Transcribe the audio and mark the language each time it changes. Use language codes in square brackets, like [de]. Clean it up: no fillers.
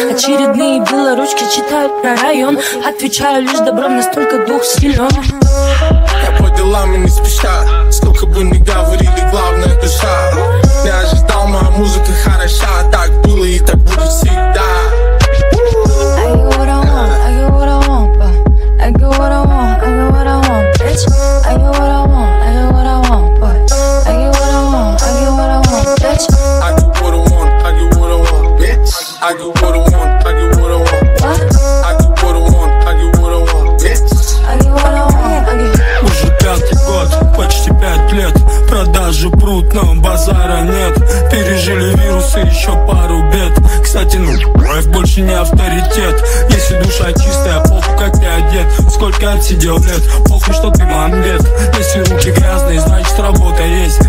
[ru] Очередные белоручки читают про район. Отвечаю лишь добром, настолько дух силен. Я по делам и не спеша. Сколько бы ни говорили, главное душа. Я ожидал, моя музыка хороша. Так было и так будет всегда. [en] I get what I want, I get what I want, but I get what I want, I get what I want, bitch. I get what I want, I get what I want, but I get what I want, I get what I want, bitch. I get what I want, I get what I want, bitch. I get what I want, I get what I want. What? I get what I want, I get what I want, bitch. I get what I want, I get. [ru] Уже 5-й год, почти 5 лет. Продажи прут, но базара нет. Пережили вирусы, еще пару бед. Кстати, Рэп больше не авторитет. Если душа чистая, похуй как ты одет. Сколько отсидел лет, похуй, что ты мамбет. Если руки грязные, значит работа есть.